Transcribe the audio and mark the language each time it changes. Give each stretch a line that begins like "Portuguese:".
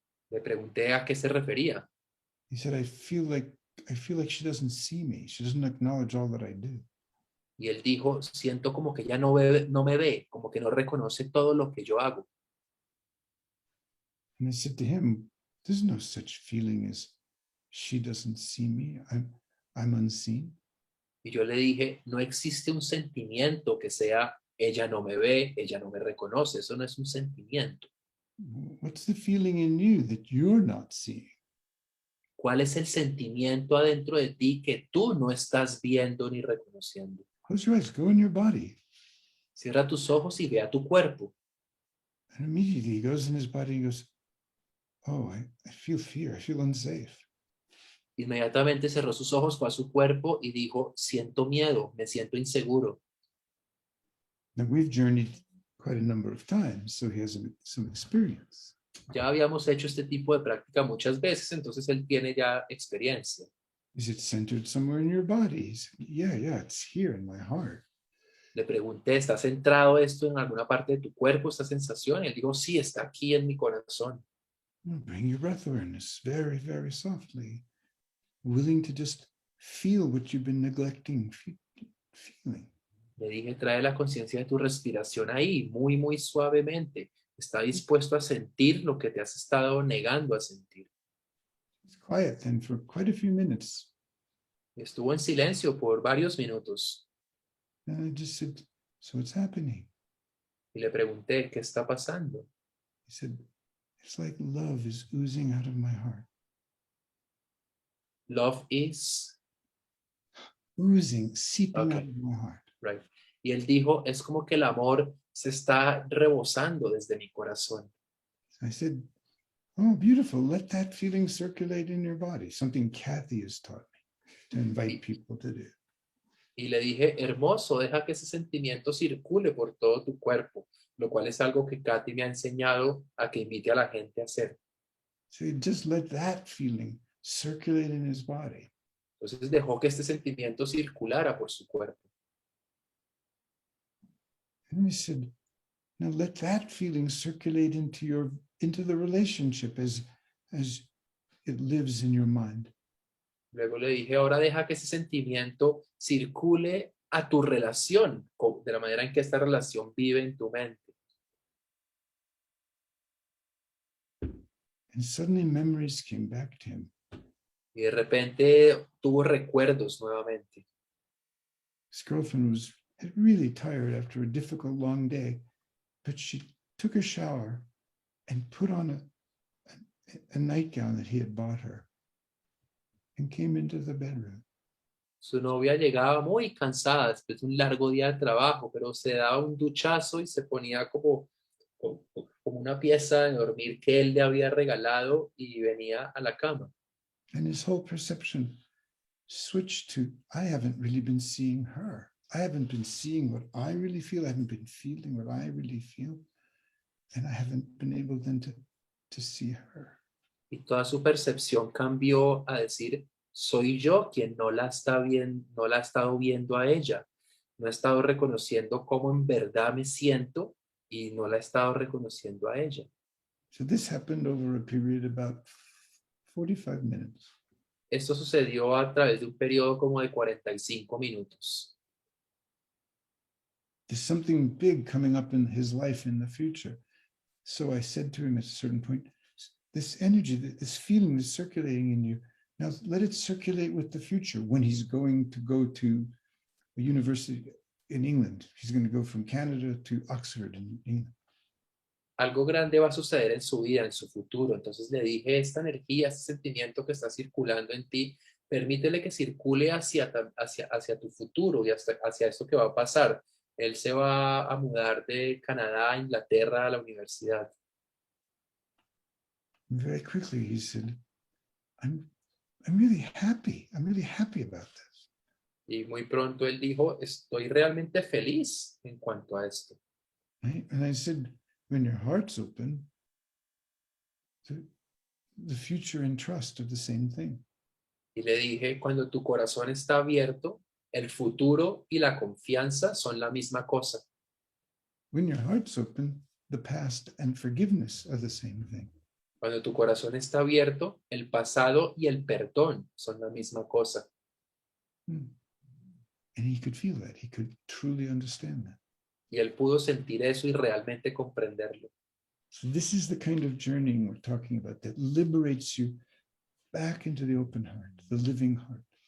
Spanish: Le pregunté a qué se refería.
English: He said, I feel like she doesn't see me. She doesn't acknowledge all that I do.
Spanish: Y él dijo, siento como que ella no me ve, como que no reconoce todo lo que yo hago.
English: And I said to him, there's no such feeling as she doesn't see me. I'm unseen.
Spanish: Y yo le dije, no existe un sentimiento que sea, ella no me ve, ella no me reconoce. Eso no es un sentimiento.
English: What's the feeling in you that you're not seeing?
Spanish: ¿Cuál es el sentimiento adentro de ti que tú no estás viendo ni reconociendo?
English: Close your eyes, go in your body.
Spanish: Cierra tus ojos y ve a tu cuerpo.
English: And immediately he goes in his body and goes, oh, I feel fear. I feel unsafe.
Spanish: Inmediatamente cerró sus ojos, fue a su cuerpo y dijo, siento miedo, me siento inseguro.
English: Now we've journeyed quite a number of times, so he has some experience.
Spanish: Ya habíamos hecho este tipo de práctica muchas veces, entonces él tiene ya experiencia.
English: Is it centered somewhere in your body? He said, yeah, it's here in my heart.
Spanish: Le pregunté, ¿está centrado esto en alguna parte de tu cuerpo, esta sensación? Y él dijo, sí, está aquí en mi corazón.
English: Bring your breath awareness very, very softly, willing to just feel what you've been neglecting feeling.
Spanish: Le dije, trae la conciencia de tu respiración ahí, muy, muy suavemente. Está dispuesto a sentir lo que te has estado negando a sentir.
English: It's quiet then for quite a few minutes.
Spanish: Estuvo en silencio por varios minutos
English: And I just said, so what's happening?
Spanish: y le pregunté, ¿qué está pasando?
English: He said, it's like love is oozing out of my heart. Love is, Oozing, seeping Okay. out of my heart. right.
Spanish: Y él dijo, es como que el amor se está rebosando desde mi corazón.
English: So I said, oh, beautiful. Let that feeling circulate in your body. Something Kathy has taught me to invite people to do.
Spanish: Y le dije, hermoso, deja que ese sentimiento circule por todo tu cuerpo, lo cual es algo que Katy me ha enseñado a que invite a la gente a hacer.
English: So he just let that feeling circulate in his body.
Spanish: Entonces dejó que este sentimiento circulara por su cuerpo.
English: And we said, now let that feeling circulate into the relationship as it lives in your mind.
Spanish: Luego le dije, ahora deja que ese sentimiento circule a tu relación, de la manera en que esta relación vive en tu mente.
English: And suddenly memories came back to him.
Spanish: Y de repente tuvo recuerdos nuevamente.
English: His girlfriend was really tired after a difficult long day, but she took a shower and put on a nightgown that he had bought her and came into the bedroom.
Spanish: Su novia llegaba muy cansada después de un largo día de trabajo, pero se daba un duchazo y se ponía como una pieza de dormir que él le había regalado y venía a la cama.
English: And his whole perception switched to, I haven't really been seeing her. I haven't been seeing what I really feel. I haven't been feeling what I really feel. And I haven't been able then to see her.
Spanish: Y toda su percepción cambió a decir, soy yo quien no la está no la ha estado viendo a ella. No ha estado reconociendo cómo en verdad me siento y no la ha estado reconociendo a ella.
English: So this happened over a period of about 45 minutes.
Spanish: Esto sucedió a través de un periodo como de 45 minutos.
English: There's something big coming up in his life in the future. So I said to him at a certain point, this energy, this feeling is circulating in you. Now let it circulate with the future when he's going to go to a university in England. He's going to go from Canada to Oxford in England.
Spanish: Algo grande va a suceder en su vida, en su futuro. Entonces le dije, esta energía, este sentimiento que está circulando en ti, permítele que circule hacia tu futuro y hacia esto que va a pasar. Él se va a mudar de Canadá a Inglaterra a la universidad.
English: Very quickly he said, I'm really happy. I'm really happy about this.
Spanish: Y muy pronto él dijo, estoy realmente feliz en cuanto a esto.
English: Right? And I said, when your heart's open, the future and trust are the same thing.
Spanish: Y le dije, cuando tu corazón está abierto, el futuro y la confianza son la misma cosa.
English: When your heart's open, the past and forgiveness are the same thing.
Spanish: Cuando tu corazón está abierto, el pasado y el perdón son la misma cosa.
English: And he could feel that. He could truly understand that.
Spanish: Y él pudo sentir eso y realmente comprenderlo.
English: So this is the kind of journeying we're talking about that liberates you back into the open heart, the living heart.